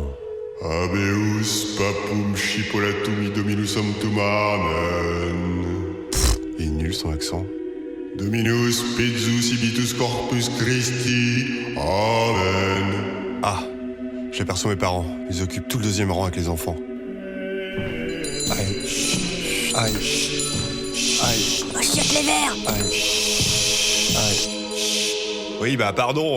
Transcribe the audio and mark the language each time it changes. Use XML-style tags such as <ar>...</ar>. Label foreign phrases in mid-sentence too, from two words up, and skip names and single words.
<la>Habeus papum chipolatum dominus sanctum amen.</la> <fr>Il est nul son accent.</fr> <la>Dominus pizzus ibitus corpus Christi.</la> <fr>Amen. Ah, j'aperçois mes parents. Ils occupent tout le deuxième rang avec les enfants. Aïe. Achète les verres. Aïe. Oui, bah pardon.</fr>